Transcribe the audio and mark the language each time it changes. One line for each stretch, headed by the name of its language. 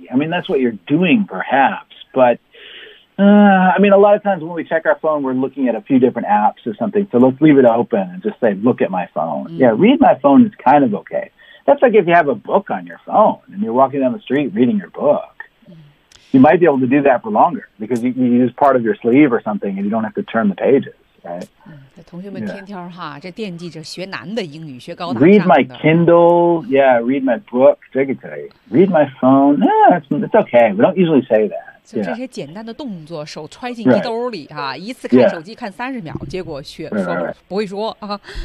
English: I mean, that's what you're doing, perhaps, but... I mean, a lot of times when we check our phone, we're looking at a few different apps or something. So let's leave it open and just say, look at my phone.、Mm-hmm. Yeah, read my phone is kind of okay. That's like if you have a book on your phone and you're walking down the street reading your book.、 you might be able to do that for longer because you use part of your sleeve or something and you don't have to turn the pages, right?
Chinese: 同学们天天哈，这惦记着学难的英语，学高大上
English: 的。Read my Kindle, yeah, read my book,
Chinese: 这个可以。
English: Read my phone, yeah, it's okay, we don't usually say that.
Chinese: 就这些简单的动作，手揣进衣兜里哈，一次看手机看30秒，结果学说不会说啊。